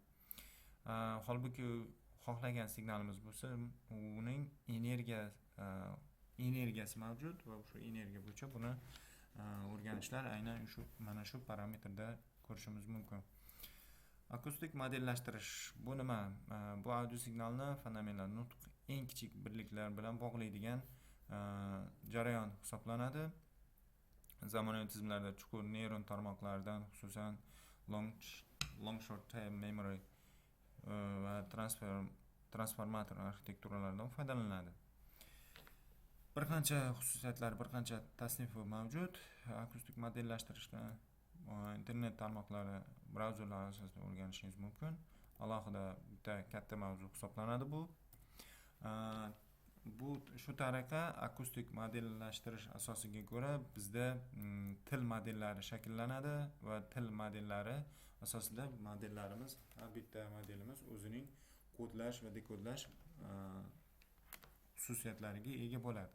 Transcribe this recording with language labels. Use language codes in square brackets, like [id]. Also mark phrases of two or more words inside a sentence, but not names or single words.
[uz] Holbuki xohlagan signalimiz bo'lsa, uning energiyasi mavjud va shu energiya bo'yicha buni o'rganishlar aynan mana shu parametrda ko'rishimiz mumkin. Akustik modellashtirish bu nima? Bu audio signalni fenomenal nutq eng kichik birliklar bilan bog'laydigan jarayon hisoblanadi. zamonaviy tizimlarda chuqur neyron tarmoqlaridan, xususan [en] long short term memory [uz] va transformator arxitekturalaridan foydalaniladi. Bir qancha xususiyatlar, bir qancha tasnifi mavjud. Akustik modellashtirishni internet tarmoqlari, brauzerlar asosida o'rganishingiz mumkin. Alohida bitta katta mavzu hisoblanadi bu. Shu tariqa akustik modellashtirish asosiga ko'ra bizda til modellari shakllanadi va til modellari asosida modellarimiz, har bitta modelimiz o'zining kodlash va dekodlash xususiyatlariga ega bo'ladi.